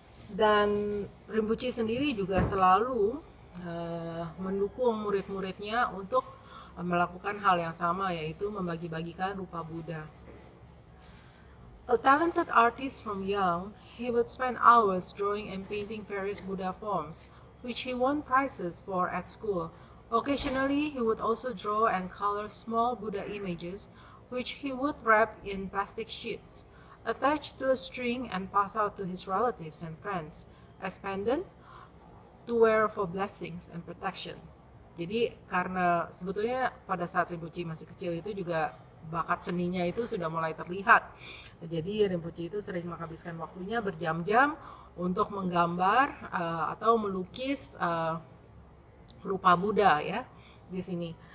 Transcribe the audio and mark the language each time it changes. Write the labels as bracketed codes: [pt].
[id] Dan Rinpoche sendiri juga selalu mendukung murid-muridnya untuk melakukan hal yang sama, yaitu membagi-bagikan rupa Buddha. [en] A talented artist from young, he would spend hours drawing and painting various Buddha forms, which he won prizes for at school. Occasionally, he would also draw and color small Buddha images, which he would wrap in plastic sheets, attach to a string and pass out to his relatives and friends as pendant to wear for blessings and protection. [id] Jadi karena sebetulnya pada saat Rinpoche masih kecil itu juga bakat seninya itu sudah mulai terlihat. Jadi Rinpoche itu sering menghabiskan waktunya berjam-jam untuk menggambar atau melukis rupa Buddha ya di sini.